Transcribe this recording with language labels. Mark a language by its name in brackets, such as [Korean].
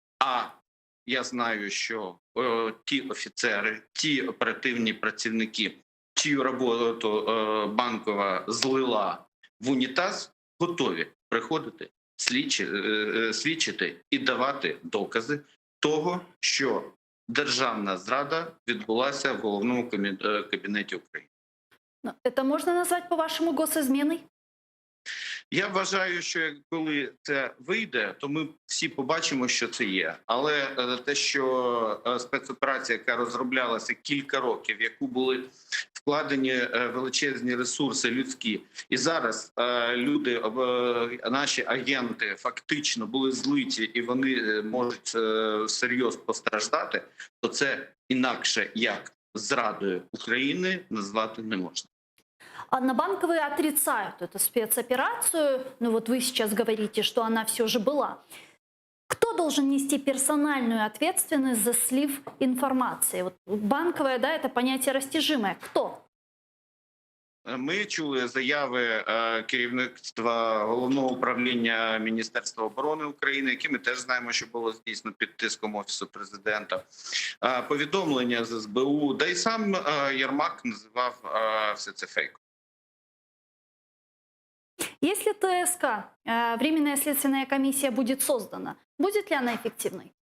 [Ukrainian] А я знаю, що ті офіцери, ті оперативні працівники, чию роботу Банкова злила в унітаз, готові приходити, свідчити і давати докази того, що державна зрада відбулася в головному кабінеті України. [Russian] Но это можно назвать, по-вашему, госизменой? [Ukrainian] Я вважаю, що коли це вийде, то ми всі побачимо, що це є. Але те, що спецоперація, яка розроблялася кілька років, в яку були вкладені величезні ресурси людські, і зараз люди, наші агенти, фактично були злиті, і вони можуть серйозно постраждати, то це інакше як зрадою України назвати не можна. [Russian] А на Банковой отрицают эту спецоперацию. Ну вот вы сейчас говорите, что она все же была. Кто должен нести персональную ответственность за слив информации? Вот Банковая, да, это понятие растяжимое. Кто? [Ukrainian] Ми чули заяви керівництва Головного управління Міністерства оборони України, які ми теж знаємо, що було здійснено під тиском Офісу президента, повідомлення з СБУ, да й сам Єрмак називав все це фейком. [Russian] Если ТСК, Временная следственная комиссия, будет создана, будет ли она эффективной?